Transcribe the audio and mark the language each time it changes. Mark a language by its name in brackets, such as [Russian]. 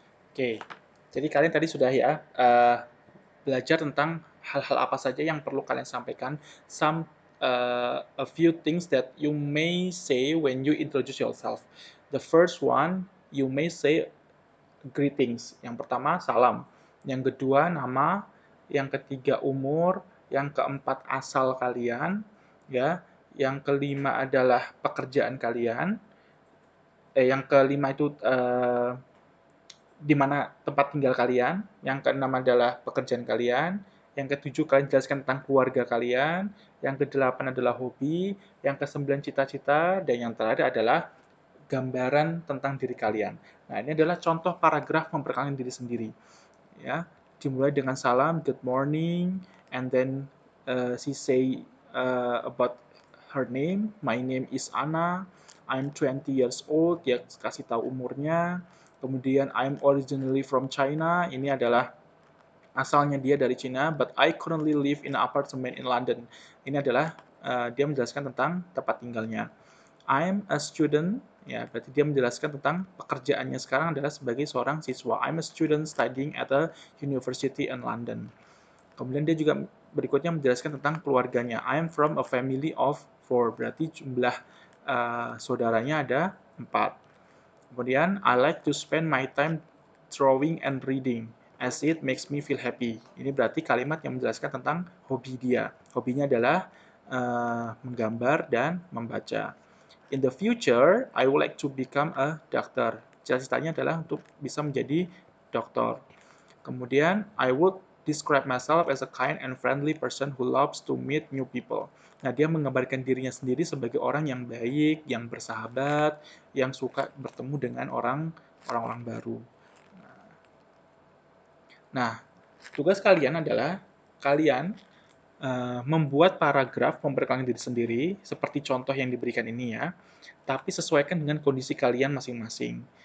[Indonesian] Oke, jadi kalian tadi sudah ya belajar tentang hal-hal apa saja yang perlu kalian sampaikan. [English] A few things that you may say when you introduce yourself. The first one, you may say greetings. [Indonesian] Yang pertama salam, yang kedua nama, yang ketiga umur, yang keempat asal kalian, ya, yang kelima adalah pekerjaan kalian, yang kelima itu di mana tempat tinggal kalian, yang keenam adalah pekerjaan kalian, yang ketujuh kalian jelaskan tentang keluarga kalian, yang kedelapan adalah hobi, yang kesembilan cita-cita, dan yang terakhir adalah gambaran tentang diri kalian. Nah, ini adalah contoh paragraf memperkenalkan diri sendiri. Ya, dimulai dengan salam, [English] good morning, and then she say about her name. My name is Anna. I'm 20 years old. [Indonesian] Dia kasih tahu umurnya. [English] Kemudian I'm originally from China. [Indonesian] Ini adalah asalnya dia dari Cina, [English] but I currently live in an apartment in London. [Indonesian] Ini adalah dia menjelaskan tentang tempat tinggalnya. [English] I'm a student, [Indonesian] ya berarti dia menjelaskan tentang pekerjaannya sekarang adalah sebagai seorang siswa. [English] I'm a student studying at a university in London. [Indonesian] Kemudian dia juga berikutnya menjelaskan tentang keluarganya. [English] I'm from a family of four, [Indonesian] berarti jumlah saudaranya ada 4. [English] Kemudian, I like to spend my time drawing and reading as it makes me feel happy. [Indonesian] Ini berarti kalimat yang menjelaskan tentang hobi dia. Hobinya adalah menggambar dan membaca. [English] In the future, I would like to become a doctor. [Indonesian] Cita-citanya adalah untuk bisa menjadi dokter. [English] Kemudian, I would describe myself as a kind and friendly person who loves to meet new people. [Indonesian] Nah, dia menggambarkan dirinya sendiri sebagai orang yang baik, yang bersahabat, yang suka bertemu dengan orang-orang baru. Nah, tugas kalian adalah kalian membuat paragraf memperkenalkan diri sendiri, seperti contoh yang diberikan ini ya, tapi sesuaikan dengan kondisi kalian masing-masing.